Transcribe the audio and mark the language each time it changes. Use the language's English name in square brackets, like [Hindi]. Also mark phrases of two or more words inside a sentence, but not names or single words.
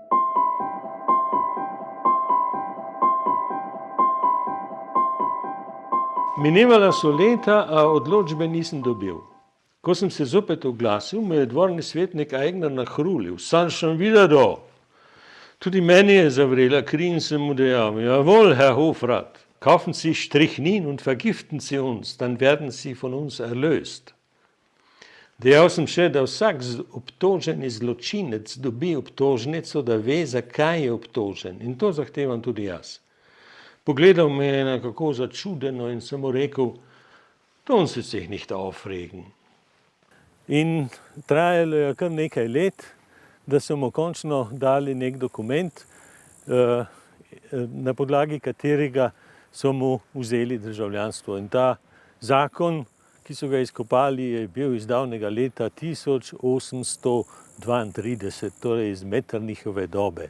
[Slovenian] Minevala so leta, a odločbe nisem dobil. Ko sem se zopet oglasil, me je dvorni svetnik Aigner nahrulil. Sam sem videl. Tudi meni je zavrela kri in sem mu dejal, [German] jawohl, Herr Hofrat, kaufen Sie Strychnin und vergiften Sie uns, dann werden Sie von uns erlöst. [Slovenian] Dejal sem še, da vsak obtoženi zločinec dobi obtožnico, da ve, zakaj je obtožen. In to zahtevam tudi jaz. Pogledal me je nekako začudeno in sem mu rekel, [German] tun Sie sich nicht aufregen. [Slovenian] In trajalo je kar nekaj let, da so mu končno dali nek dokument, na podlagi katerega so mu vzeli državljanstvo. In ta zakon, ki so ga izkopali, je bil iz davnega leta 1832, torej iz Metternichove dobe.